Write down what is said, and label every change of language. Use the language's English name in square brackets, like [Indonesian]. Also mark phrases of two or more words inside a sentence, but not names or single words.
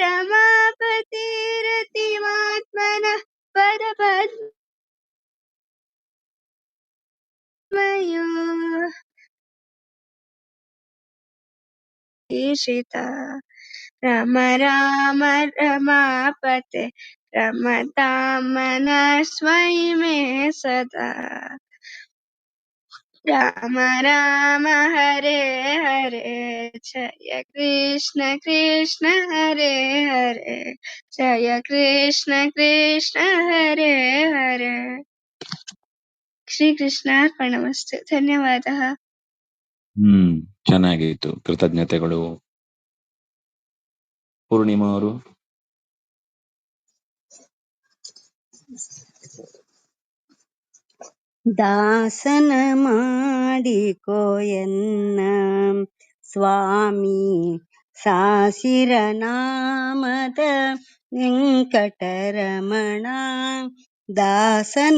[Sanskrit] ರಮಾಪತಿರತಿಮಾತ್ಮನಃ ಪದಪದ್ಮಯೋ ಈಶಿತಾ ರಾಮ ರಾಮ ರಮಾಪತೆ ರಮತಾಂ ಮನಸ್ತ್ವಯಿ ಮೇ ಸದಾ ರಾಮ ರಾಮ ಹರೇ ಹರೇ ಜಯ ಕೃಷ್ಣ ಕೃಷ್ಣ ಹರೇ ಹರೇ ಜಯ ಕೃಷ್ಣ ಕೃಷ್ಣ ಹರೇ ಹರೇ ಶ್ರೀಕೃಷ್ಣಾರ್ಪಣಮಸ್ತು. ಧನ್ಯವಾದः. [Kannada] ಚೆನ್ನಾಗಿತ್ತು, ಕೃತಜ್ಞತೆಗಳು. ಪೂರ್ಣಿಮಾ ಅವರು. ದಾಸನ ಮಾಡಿಕೋಯನ್ನ ಸ್ವಾಮಿ ಸಾಸಿರ ನಾಮದ ವೆಂಕಟರಮಣ ದಾಸನ